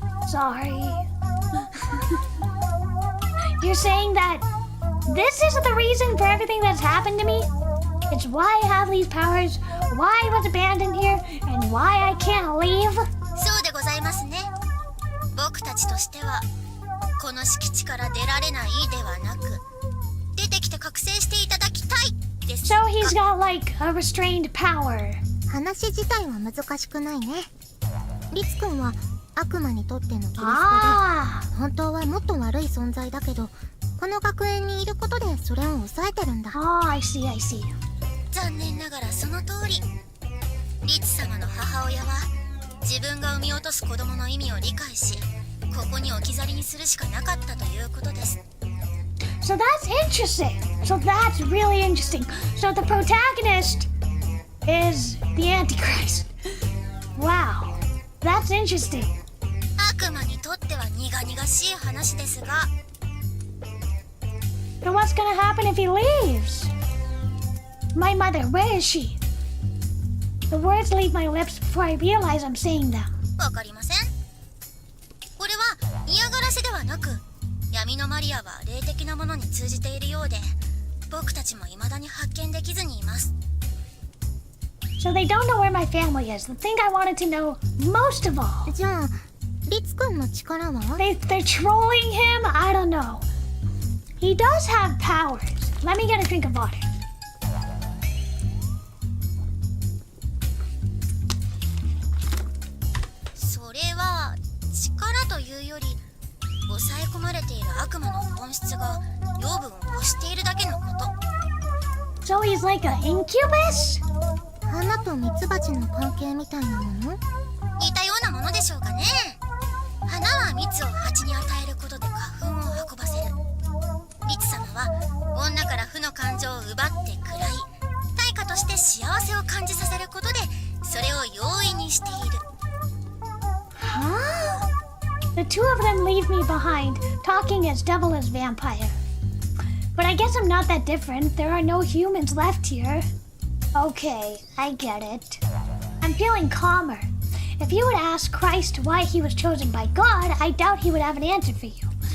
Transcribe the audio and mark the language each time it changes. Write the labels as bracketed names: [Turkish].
[English] Sorry. You're saying that this isn't the reason for everything that's happened to me? It's why I have these powers, why I was abandoned here, and why I can't leave? [Japanese] そうでございますね。僕たちとしてはこの敷地から出られないではなく、出てきて覚醒していただきたいです。 [English] So he's got like a restrained power. [Japanese] 話自体は難しくないね。リツくんは悪魔にとってのキリストで、本当はもっと悪い存在だけど、この学園にいることでそれを抑えてるんだ。 [English] Oh, I see, I see. [Japanese] 残念ながらその通り。リツ様の母親は自分が産み落とす子供の意味を理解し、ここに置き去りにするしかなかったということです。 [English] So that's interesting. So that's really interesting. So the protagonist is the Antichrist. Wow, that's interesting. [Japanese] 悪魔にとっては苦々しい話ですが、 [English] But what's gonna happen if he leaves? My mother, where is she? The words leave my lips before I realize I'm saying them. [Japanese] わかりません。これは嫌がらせではなく、闇のマリアは霊的なものに通じているようで、僕たちも未だに発見できずにいます。 [English] So they don't know where my family is. The thing I wanted to know most of all. [Japanese] じゃあリツくんの力は？ [English] They're trolling him? I don't know. He does have powers. Let me get a drink of water. [Japanese] それは力というより、抑え込まれている悪魔の本質が養分を欲しているだけのこと。 [English] So he's like an incubus? [Japanese] 花とミツバチの関係みたいなもの？似たようなものでしょうかね。花は蜜を蜂に与えることで花粉を運ばせる。リツ様は女から負の感情を奪って喰らい、対価として幸せを感じさせることでそれを容易にしている。 Huh? [English] The two of them leave me behind, talking as devil as vampire. But I guess I'm not that different. There are no humans left here. Okay, I get it. I'm feeling calmer. If you would ask Christ why he was chosen by God, I doubt he would have an answer for you.